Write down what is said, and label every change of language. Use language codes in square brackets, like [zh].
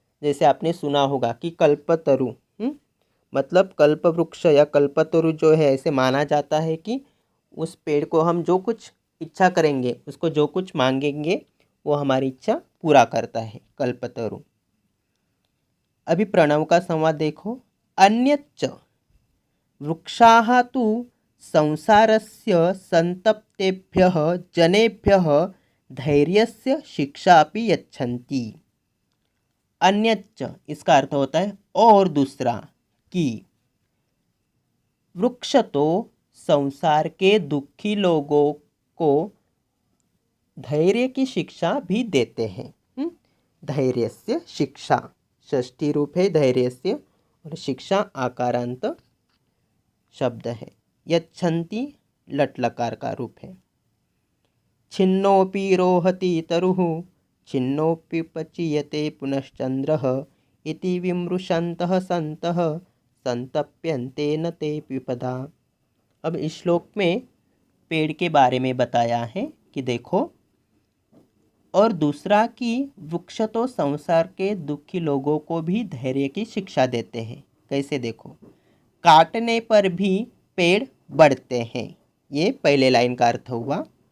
[hi] जैसे आपने सुना होगा कि कल्पतरु मतलब कल्प वृक्ष या कल्पतरु जो है, ऐसे माना जाता है कि उस पेड़ को हम जो कुछ इच्छा करेंगे, उसको जो कुछ मांगेंगे वो हमारी इच्छा पूरा करता है, कल्पतरु। अभी प्रणव का संवाद देखो। [sa] अन्यच्च वृक्षाः तु संसारस्य संतप्तेभ्यः जनेभ्यः धैर्यस्य शिक्षापि यच्छन्ति। [hi] अन्यच्च इसका अर्थ होता है और दूसरा, कि वृक्ष तो संसार के दुखी लोगों को धैर्य की शिक्षा भी देते हैं। धैर्यस्य शिक्षा षष्ठी रूप है धैर्यस्य, और शिक्षा आकारांत शब्द है। यच्छन्ति लट लकार का रूप है। [sa] छिन्नोपि रोहति तरुः छिन्नोपि पचीयते पुनश्चंद्रः इति विमृशन्तः सन्तः संतप्यन्ते न ते विपदा। [hi] अब इस श्लोक में पेड़ के बारे में बताया है कि देखो, और दूसरा कि वृक्ष तो संसार के दुखी लोगों को भी धैर्य की शिक्षा देते हैं। कैसे देखो, काटने पर भी पेड़ बढ़ते हैं, ये पहले लाइन का अर्थ हुआ।